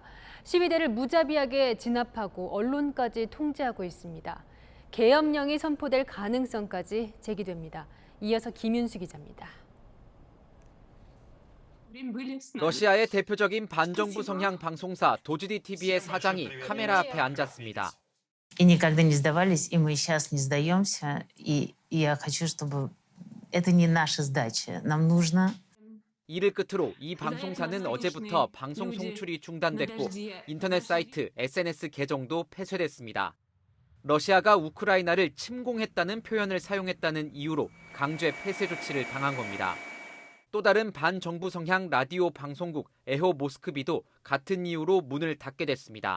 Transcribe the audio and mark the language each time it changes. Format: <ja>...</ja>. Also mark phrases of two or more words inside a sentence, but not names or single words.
<ko>시위대를 무자비하게 진압하고 언론까지 통제하고 있습니다. 계엄령이 선포될 가능성까지 제기됩니다. 이어서 김윤수 기자입니다. 러시아의 대표적인 반정부 성향 방송사 도즈디 TV의 사장이 카메라 앞에 앉았습니다.</ko> <ru>И никогда не сдавались, и мы сейчас не сдаемся. И я хочу, чтобы это не наша сдача. Нам нужно.</ru> <ko>이를 끝으로 이 방송사는 어제부터 방송 송출이 중단됐고 인터넷 사이트, SNS 계정도 폐쇄됐습니다. 러시아가 우크라이나를 침공했다는 표현을 사용했다는 이유로 강제 폐쇄 조치를 당한 겁니다. 또 다른 반정부 성향 라디오 방송국 에호 모스크비도 같은 이유로 문을 닫게 됐습니다.</ko>